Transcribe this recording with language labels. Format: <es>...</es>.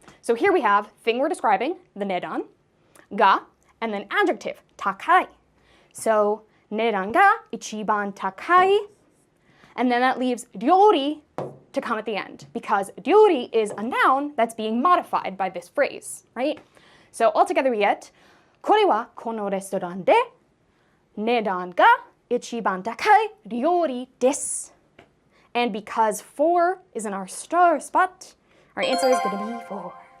<en>So here we have thing we're describing, the</en> <ja>nedan, ga,</ja> <en>and then adjective, takai. So</en> <ja>nedan ga ichiban takai,</ja> <en>and then that leaves ryori to come at the end, because ryori is a noun that's being modified by this phrase, right?</en> <ja>So altogether we get, これはこのレストランで値段が一番高い料理です.</ja> <en>And because 4 is in our star spot, our answer is going to be 4.</en>